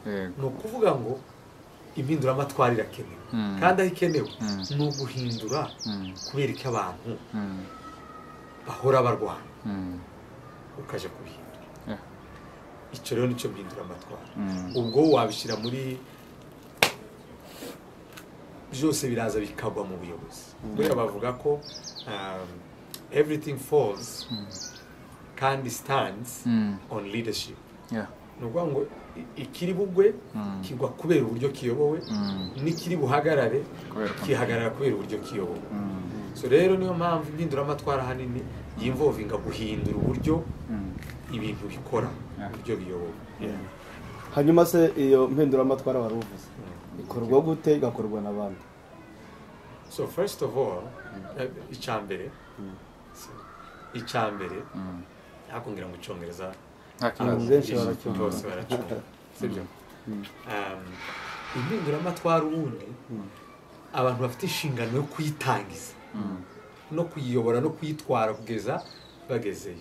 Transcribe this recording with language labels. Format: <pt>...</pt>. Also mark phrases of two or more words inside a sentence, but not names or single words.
<rw>Ni ukuvuga ngo impinduramatwara irakenewe, kandi aho ikenewe ni uguhindura kubera ko abantu bahora barwana, ukaje kubihindura. Icyo rero nicyo mpinduramatwara. Ubwo wabishyira muri byose biraza bikagwa mu buyobozi. Buriya bavuga ko</rw> <en>everything falls</en> <rw>kandi</rw> <en>stands on leadership.</en> <rw>Ni ukuvuga ngo ikiri bugwe kigwa kubera uburyo kiyobowe, n'ikiri buhagarare kihagarara kubera uburyo kiyobowe. So rero niyo mpamvu impinduramatwara hanini yinvolvinga guhindura uburyo ibintu bikora, uburyo biyobowe. Hanyuma se iyo mpinduramatwara wari uvuze ikorwa gute, igakorwa n'abandi?</rw> <en>So first of all,</en> <rw>icyambere nakongera mu cyongereza bose baracyumva, sibyo? Impinduramatwara ubundi abantu bafite inshingano yo kuyitangiza no kuyiyobora no kuyitwara kugeza bagezeyo.</rw>